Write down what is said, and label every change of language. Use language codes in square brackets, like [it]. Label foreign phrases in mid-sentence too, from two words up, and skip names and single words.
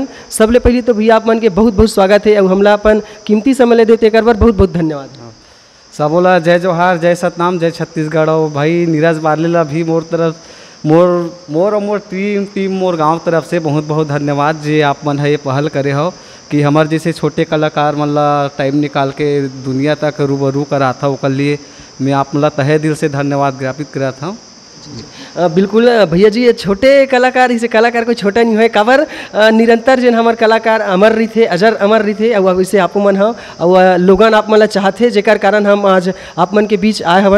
[hne] सबले पहले तो भैया आप मन के बहुत बहुत स्वागत है और हमला अपन कीमती समय ले देते एक बार बहुत बहुत धन्यवाद। सब बोला जय जोहार, जय सतनाम, जय छत्तीसगढ़। और भाई नीरज बारलेला भी मोर तरफ मोर और मोर टीम मोर गांव तरफ से बहुत बहुत धन्यवाद जे आप मन है ये पहल करे हो कि हमार जैसे छोटे कलाकार मन ला टाइम निकाल के दुनिया तक रूबरू करा था। ओकर लिए मैं आप मन ला तहे दिल से धन्यवाद ज्ञापित करा था। बिल्कुल भैया जी, छोटे कलाकार इसे कलाकार कोई छोटा नहीं है, काबर निरंतर जिन हमार कलाकार अमर रही थे, अजर अमर रही थे और वैसे आप मन हो और लोगन आप मन ला चाहते जेकर कारण हम आज आप मन के बीच आए हवन।